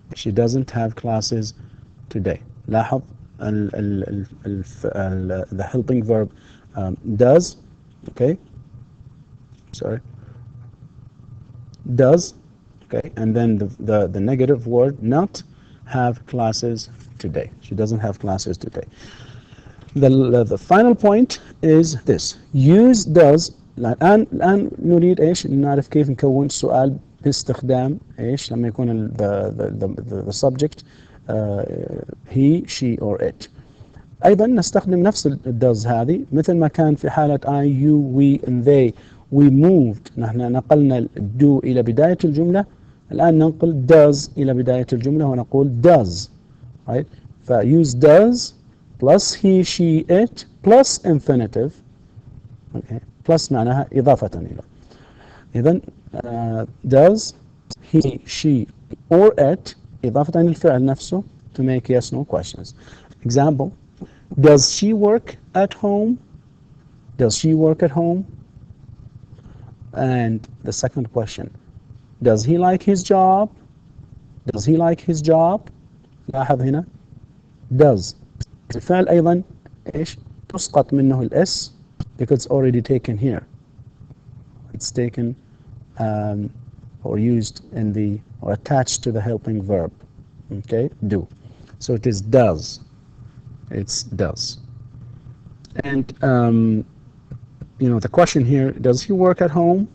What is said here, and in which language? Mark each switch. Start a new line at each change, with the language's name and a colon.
English: She doesn't have classes today.
Arabic: لاحظ
English: the helping verb does, okay, sorry, does, Okay, and then the negative word, not have classes today. She doesn't have classes today. The final point is this: use does.
Arabic: الآن نريد إيش نعرف كيف نكون سؤال باستخدام إيش لما يكون
English: the subject he, she or it.
Arabic: أيضا نستخدم نفس does هذه مثل ما كان في حالة
English: I, you, we and they. We moved.
Arabic: نحن نقلنا do إلى بداية الجملة. الآن ننقل does إلى بداية الجملة ونقول does.
English: Right? فuse does plus he, she, it plus infinitive. Okay.
Arabic: plus معناها إضافة إلى. إذن does he, she or it إضافة إلى الفعل نفسه
English: to make yes, no questions. Example: does she work at home? Does she work at home? And the second question: does he like his job? Does he like his job?
Arabic: لاحظ هنا does الفعل أيضا إيش تسقط منه الS
English: because it's already taken here. It's taken or used in the or attached to the helping verb. Okay, do. So it is does. It's does. And you know, the question here: does he work at home?